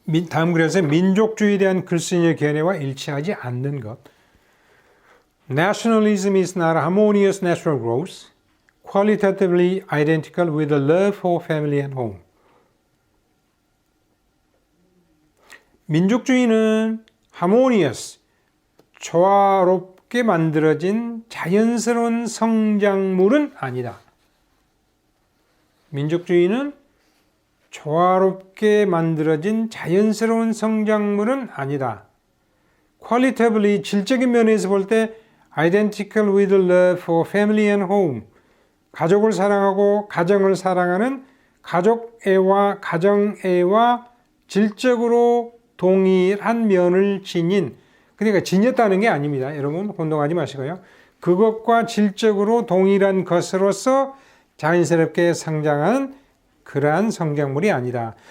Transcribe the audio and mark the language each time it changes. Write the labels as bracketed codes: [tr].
[ko] 다음 글에서 민족주의에 대한 글쓴이의 견해와 일치하지 않는 것. [en] Nationalism is not a harmonious natural growth, qualitatively identical with the love for family and home. [ko] 민족주의는 harmonious, 조화롭게 만들어진 자연스러운 성장물은 아니다. 민족주의는 조화롭게 만들어진 자연스러운 성장물은 아니다. [en] Qualitatively, [ko] 질적인 면에서 볼 때 [en] identical with love for family and home. [ko] 가족을 사랑하고 가정을 사랑하는 가족애와 가정애와 질적으로 동일한 면을 지닌, 그러니까 지녔다는 게 아닙니다. 여러분 혼동하지 마시고요. 그것과 질적으로 동일한 것으로서 자연스럽게 성장하는 그러한 성장물이 아니다.